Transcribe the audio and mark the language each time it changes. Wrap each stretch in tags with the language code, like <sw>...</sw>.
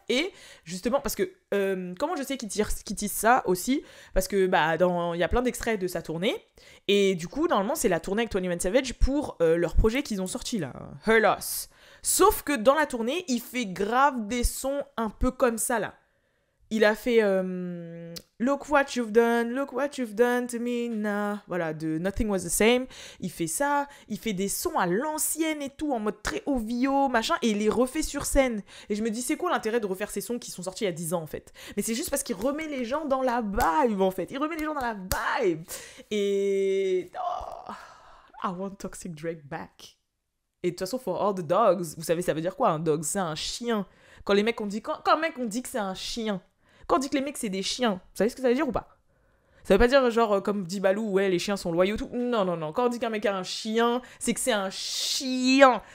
<fr>Et justement, parce que, comment je sais qu'il tease ça aussi? Parce que, il y a plein d'extraits de sa tournée. Et du coup, normalement, c'est la tournée avec 21 Savage pour leur projet qu'ils ont sorti là, Her Loss. Sauf que dans la tournée, il fait grave des sons un peu comme ça, là. Il a fait Look what you've done to me now. Voilà, de Nothing Was the Same. Il fait ça, il fait des sons à l'ancienne et tout, en mode très OVO, machin, et il les refait sur scène. Et je me dis, c'est quoi l'intérêt de refaire ces sons qui sont sortis il y a 10 ans, en fait? Mais c'est juste parce qu'il remet les gens dans la vibe, en fait. Il remet les gens dans la vibe. Et...</fr> <en>Oh, I want Toxic Drake back.</en> <fr>Et de toute façon, for all the dogs, vous savez, ça veut dire quoi, un dog? C'est un chien. Quand les mecs, quand un mec, on dit que c'est un chien. Quand on dit que les mecs, c'est des chiens, vous savez ce que ça veut dire ou pas? Ça veut pas dire, genre, comme dit Balou, ouais, les chiens sont loyaux, tout. Non, non, non. Quand on dit qu'un mec a un chien, c'est que c'est un chien.</fr>